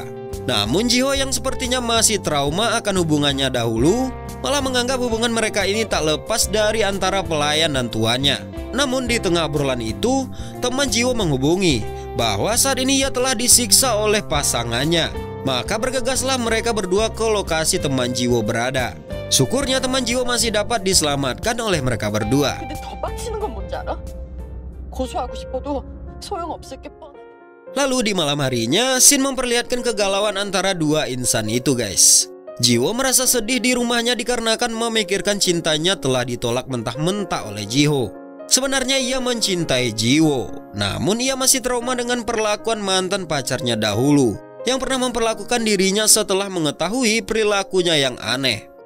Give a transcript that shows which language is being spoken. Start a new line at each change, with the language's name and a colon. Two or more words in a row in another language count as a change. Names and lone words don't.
Indonesian: Namun Jiho yang sepertinya masih trauma akan hubungannya dahulu, malah menganggap hubungan mereka ini tak lepas dari antara pelayan dan tuannya. Namun di tengah obrolan itu, teman Jiho menghubungi bahwa saat ini ia telah disiksa oleh pasangannya. Maka bergegaslah mereka berdua ke lokasi teman Jiho berada. Syukurnya teman Jiho masih dapat diselamatkan oleh mereka berdua.
Korean: 근데 더 빡치는 건 뭔지 알아? 고소하고 싶어도 소용없을 게 뻔해.
Indonesian: Lalu di malam harinya, Shin memperlihatkan kegalauan antara dua insan itu guys. Jiwo merasa sedih di rumahnya dikarenakan memikirkan cintanya telah ditolak mentah-mentah oleh Jiho. Sebenarnya ia mencintai Jiwo, namun ia masih trauma dengan perlakuan mantan pacarnya dahulu yang pernah memperlakukan dirinya setelah mengetahui perilakunya yang aneh.